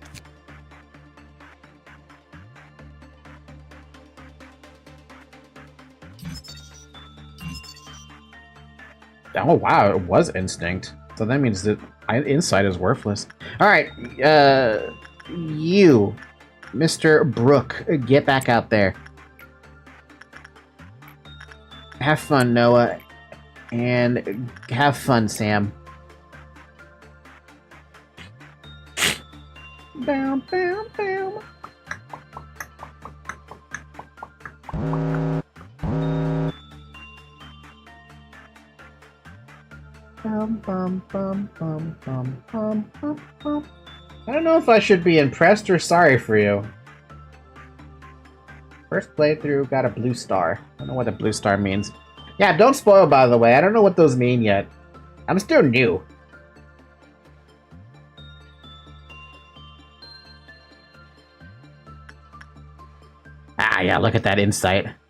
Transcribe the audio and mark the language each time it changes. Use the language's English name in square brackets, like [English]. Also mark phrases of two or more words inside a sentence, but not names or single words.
[English] Oh wow, it was instinct. So that means that insight is worthless. Alright, you, Mr. Brook, get back out there. Have fun, Noah. And have fun, Sam. Bam, bam, bam. Bum, bum, bum, bum, bum, bum, bum, bum. I don't know if I should be impressed or sorry for you. First playthrough, got a blue star. I don't know what a blue star means. Yeah, don't spoil, by the way. I don't know what those mean yet. I'm still new. Ah, yeah, look at that insight.